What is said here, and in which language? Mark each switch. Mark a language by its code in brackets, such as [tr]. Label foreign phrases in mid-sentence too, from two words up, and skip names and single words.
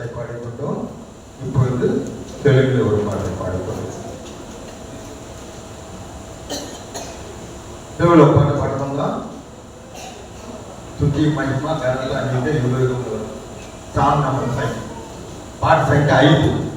[ta] பாடிக்கொண்டோம். இப்பொழுது தெலுங்கில் ஒரு பாடலை பாடிக்கொண்டோம். எவ்வளோ பாட்டு பாடுறோம்னா [te] తుది మహిమ ఘనత నీకే యుగయుగములు. [en] song number [te] 5 పాట సంఖ్య 5